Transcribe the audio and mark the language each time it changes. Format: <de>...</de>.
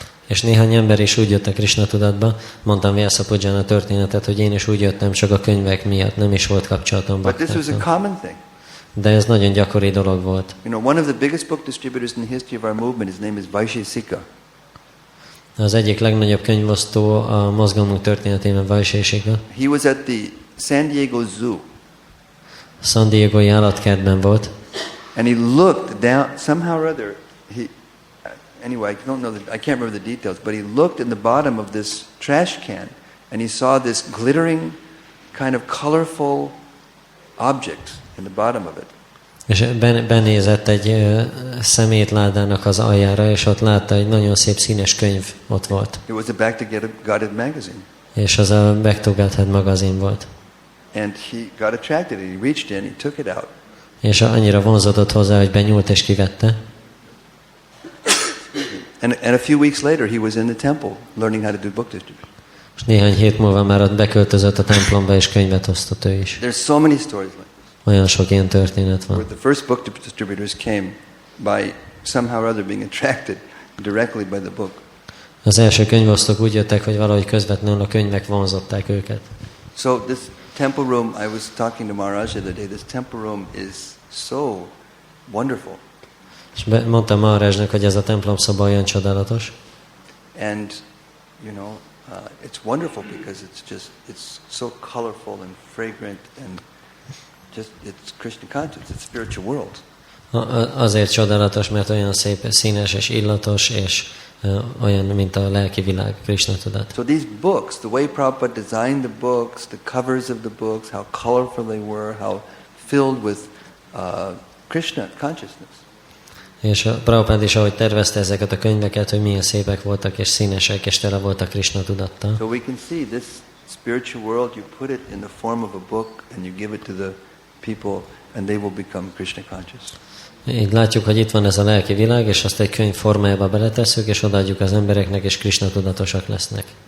<hu>És néhány ember is úgy jött a Krishna tudatba, mondtam Vyasa Puján a történetet, hogy én is úgy jöttem csak a könyvek miatt, nem is volt kapcsolatom</hu> <en>But this was a</en> <hu>baktákkal.</hu> <en>common thing.</en> <hu>De ez nagyon gyakori dolog volt.</hu> <en>You know, one of the biggest book distributors in the history of our movement, his name is Vaishesika.</en> <hu>Az egyik legnagyobb könyvosztó a mozgalmunk történetében Vaishesika.</hu> <en>He was at the San Diego Zoo.</en> <hu>San Diego-i állatkertben volt.</hu> <en>And he looked down, somehow or other, anyway, I can't remember the details, but he looked in the bottom of this trash can and he saw this glittering, kind of colorful object in the bottom of it.</en> <hu>És benézett egy szemétládának az aljára, és ott látta egy nagyon szép színes könyv ott volt.</hu> <en>It was a Back to Godhead magazine.</en> <hu>És az a Back to Godhead magazin volt.</hu> <en>And he got attracted, he reached in, he took it out.</en> <hu>És annyira vonzódott hozzá, hogy benyúlt és kivette.</hu> <en>And a few weeks later he was in the temple learning how to do book distribution.</en> <hu>És néhány hét múlva már ott beköltözött a templomba, és könyvet osztott ő is.</hu> <en>There's so many stories like this.</en> <hu>Olyan sok ilyen történet van.</hu> <en>Where the first book distributors came by somehow or other being attracted directly by the book.</en> <hu>Az első könyvosztók úgy jöttek, hogy valahogy közvetlenül a könyvek vonzották őket.</hu> <en>So this temple room, I was talking to Maharaj the other day, this temple room is so wonderful.</en> <hu>És mondtam Maharajnak, hogy ez a templom szoba olyan csodálatos.</hu> <en>And, you know, it's wonderful because it's so colorful and fragrant and just, it's Krishna conscious, it's spiritual world.</en> <hu>Azért csodálatos, mert olyan szép, színes és illatos, és olyan, mint a lelki világ, Krishna tudat.</hu> <en>So these books, the way Prabhupada designed the books, the covers of the books, how colorful they were, how filled with Krishna consciousness.</en> <hu>És a Prabhupád is, ahogy tervezte ezeket a könyveket, hogy milyen szépek voltak, és színesek, és tele voltak Krishna tudattal.</hu> <en>So we can see this spiritual world, you put it in the form of a book, and you give it to the people, and they will become Krishna conscious.</en> <hu>Így látjuk, hogy itt van ez a lelki világ, és azt egy könyv formájába beletesszük, és odaadjuk az embereknek, és Krishna tudatosak lesznek.</hu>